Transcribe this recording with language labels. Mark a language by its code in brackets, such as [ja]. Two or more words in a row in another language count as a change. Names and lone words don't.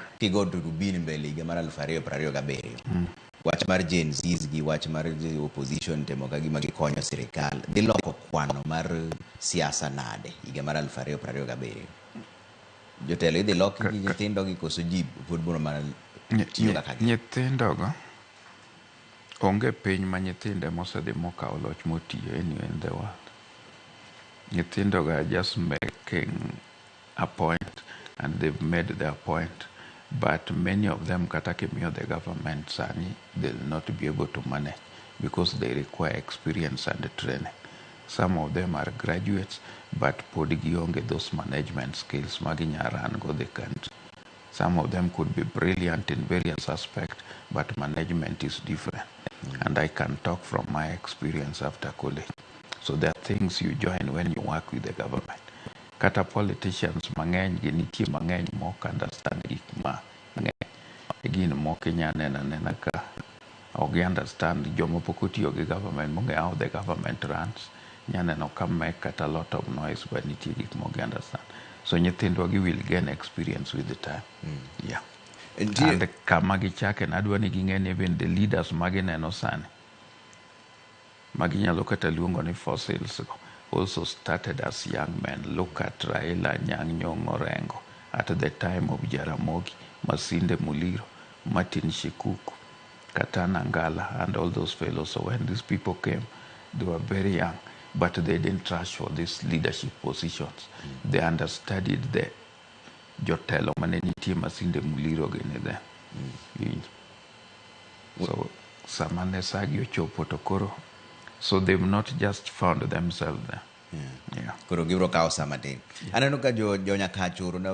[luo] Kigo turubini mbele higa mar 2027. Wach mar Gen Zs gi wach mar opposition temo ka gima gikonyo sirikal dhi loko kwano mar siasa nade higa mar 2027? Jotelo idhi loki gi nyithindo gi koso ji pod biro mana tiyo kaka nyithindogo onge piny ma nyithinde mosedhi mokawo loch motiyo [en] anywhere in the world. Nyithindogo are just making a point and they've made their point, but many of them [luo] kata kimiyo [en] the government sani they'll not be able to manage because they require experience and training. Some of them are graduates, but [luo] pod gionge [en] those management skills [luo] maginyaran go [en] the country. Some of them could be brilliant in various aspects, but management is different. And I can talk from my experience after college. So there are things you join when you work with the government. [luo] Kata politicians mang'eny ginitie mang'eny mok understand gik mang'eny. Gin mok nena ka ok understand jomo pok otiyo gi government monge [en] how the government runs. [luo] Nyaneno ka make kata [en] a lot of noise [luo] but nitie gik mok understand. [en] So nyithindwa gi will gain experience with the time. Yeah. [luo] And kama gichake nadwa ni ging'e ni [en] even the leaders [luo] magineno sani maginyalo kata luongo ni fossils [en] also started as young men. Look at Raila Nyang' Nyong'o Orengo at the time of Ramogi, Masinde Muliro, Martin Shikuku, Katana Ngala, and all those fellows. So when these people came, they were very young, but they didn't rush for these leadership positions. They understudied the [luo] jotelo manenitie [en] Masinde Muliro gini then. [luo] So samane sagi ochopo to koro. [en] So they've not just found themselves there. [luo] Koro gibro kao sama tin. Aneno ka jo nyakachuru